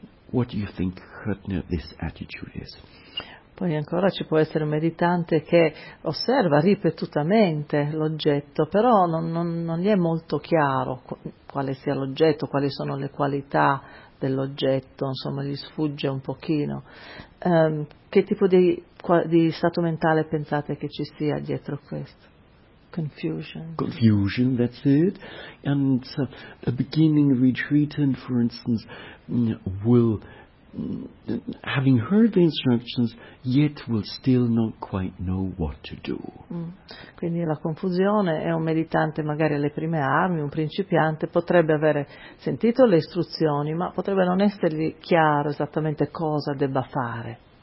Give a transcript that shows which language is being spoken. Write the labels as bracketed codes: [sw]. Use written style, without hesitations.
[en] What do you think this attitude is? [it] Poi ancora ci può essere un meditante che osserva ripetutamente l'oggetto, però non gli è molto chiaro quale sia l'oggetto, quali sono le qualità dell'oggetto, insomma gli sfugge un pochino. Che tipo di stato mentale pensate che ci sia dietro questo? [en] Confusion, that's it. And a beginning retreatant, for instance, will, having heard the instructions, yet will still not quite know what to do. [it] Quindi la confusione è un meditante magari alle prime armi, un principiante, potrebbe avere sentito le istruzioni, ma potrebbe non essergli chiaro esattamente cosa debba fare.